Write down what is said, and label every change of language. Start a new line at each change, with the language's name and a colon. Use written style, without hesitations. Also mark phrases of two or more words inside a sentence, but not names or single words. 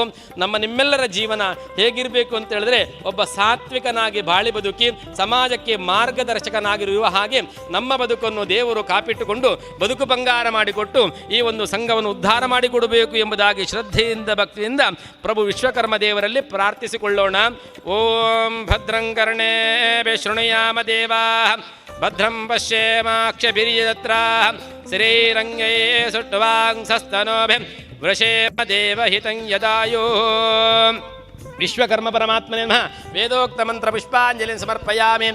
Kannada: ನಿಮ್ಮೆಲ್ಲರ ಜೀವನ ಹೇಗಿರಬೇಕು ಅಂತ ಹೇಳಿದ್ರೆ ಒಬ್ಬ ಸಾತ್ವಿಕನಾಗಿ ಬಾಳಿ ಬದುಕಿ ಸಮಾಜಕ್ಕೆ ಮಾರ್ಗದರ್ಶಕನಾಗಿರುವ ಹಾಗೆ ನಮ್ಮ ಬದುಕನ್ನು ದೇವರು ಕಾಪಿಟ್ಟುಕೊಂಡು ಬದುಕು ಬಂಗಾರ ಮಾಡಿಕೊಟ್ಟು ಈ ಒಂದು ಸಂಘವನ್ನು ಉದ್ಧಾರ ಮಾಡಿಕೊಡಬೇಕು ಎಂಬುದಾಗಿ ಶ್ರದ್ಧೆಯಿಂದ ಭಕ್ತಿಯಿಂದ ಪ್ರಭು ವಿಶ್ವಕರ್ಮ ದೇವರಲ್ಲಿ ಪ್ರಾರ್ಥಿಸಿಕೊಳ್ಳೋಣ.
Sanskrit: ಓಂ ಭದ್ರಂ ಕರ್ಣೇಭಿಃ ಶೃಣುಯಾಮ ದೇವಾಃ ಭದ್ರಂ ಪಶ್ಯೇಮಾಕ್ಷಭಿರ್ಯಜತ್ರಾಃ ಶ್ರೀರಂಗೇ ಸುಟ್ವಾಂಸಸ್ತನೋಭಿಃ ವೃಷೇಮ ದೇವಹಿತಂ ಯದಾಯೋ. ವಿಶ್ವಕರ್ಮ ಪರಮಾತ್ಮನೇ ನಮಃ. ವೇದೋಕ್ತ ಮಂತ್ರ ಪುಷ್ಪಾಂಜಲಿಂ ಸಮರ್ಪಯಾಮಿ.